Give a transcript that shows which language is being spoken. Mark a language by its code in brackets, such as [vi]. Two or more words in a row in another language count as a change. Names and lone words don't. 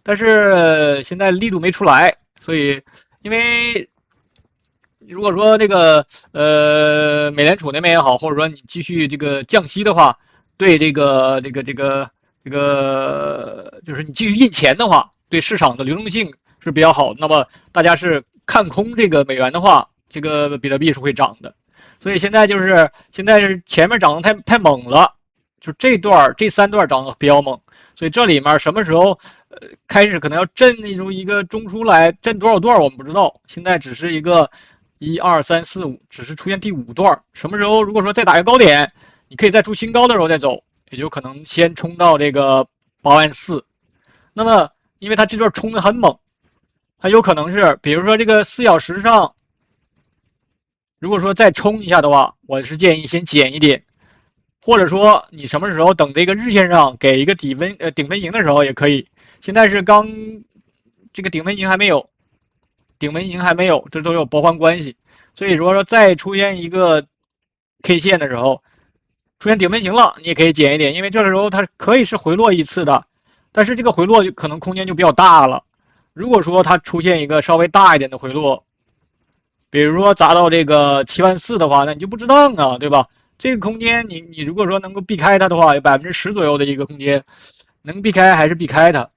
[zh] 但是現在力度没出來，所以因為如果說這個美聯儲那邊也好，或者說你繼續這個降息的話，對這個就是你繼續印錢的話，對市場的流動性是比較好。那麼大家是看空這個美元的話，這個比特幣是會漲的。所以现在是前面涨得太猛了，就這三段涨得比較猛，所以這裡面什麼時候開始可能要震出一個中枢來，震多少段我們不知道，現在只是一個1、2、3、4、5，只是出現第5段，什麼時候如果說再打一個高點，你可以再出新高的時候再走，也就可能先衝到這個84000。那麼因為它這段衝得很猛，它有可能是比如說這個4小時上，如果說再衝一下的話，我是建議先減一點，或者說你什麼時候等這個日線上給一個頂分型的時候也可以。現在是刚這個頂分型還沒有，這都有包含關係。所以說再出現一個 K 線的時候，出現頂分型了，你也可以減一點，因為這個時候它可以是回落一次的，但是這個回落可能空间就比較大了。如果說它出现一个稍微大一点的回落，比如说砸到这个74000的话，那你就不值当啊，对吧？这个空间你如果说能够避开它的话，有10%左右的一个空间，能避开还是避开它。